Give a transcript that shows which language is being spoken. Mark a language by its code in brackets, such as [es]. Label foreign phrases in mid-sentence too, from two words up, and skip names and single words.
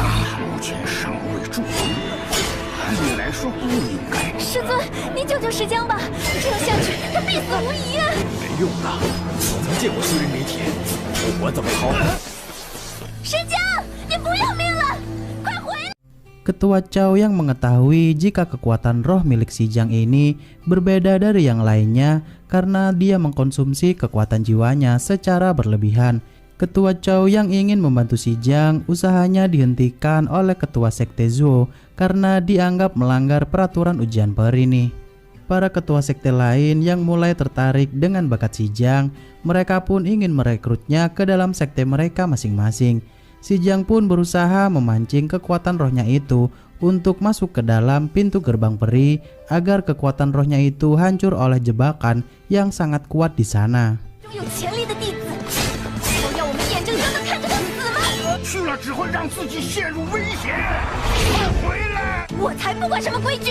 [zh] 目前尚未筑基。 按理来说不应该。师尊，您救救石江吧，这样下去他必死无疑啊！没用的，我没见过虚灵灵体，不管怎么逃。石江，你不要命了，快回来！ [id] Ketua Chao yang mengetahui jika kekuatan roh milik Si Jiang ini berbeda dari yang lainnya karena dia mengkonsumsi kekuatan jiwanya secara berlebihan. Ketua Chao yang ingin membantu Si Jiang usahanya dihentikan oleh Ketua Sekte Zuo karena dianggap melanggar peraturan ujian peri nih. Para ketua sekte lain yang mulai tertarik dengan bakat Si Jiang, mereka pun ingin merekrutnya ke dalam sekte mereka masing-masing. Si Jiang pun berusaha memancing kekuatan rohnya itu untuk masuk ke dalam pintu gerbang peri agar kekuatan rohnya itu hancur oleh jebakan yang sangat kuat di sana. [zh] 有潜力的弟子，都要我们眼睁睁地看着他死吗？去了只会让自己陷入危险。快回来！我才不管什么规矩。